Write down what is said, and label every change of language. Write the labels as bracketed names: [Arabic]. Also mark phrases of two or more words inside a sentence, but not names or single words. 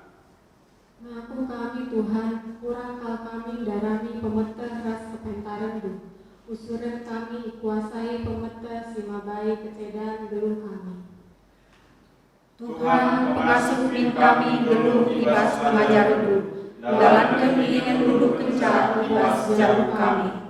[Batak Karo] Ngaku kami Tuhan, kurang kal kami darani pemeteh ras kepentaran lu. Usuran kami kuasai pemeteh simabai kecedan geluh kami. Tuhan pengasuh kami geluh ibas pengajar lu. [Indonesian] dalam keheningan duduk [Batak Karo] kencar ibas jarum kami.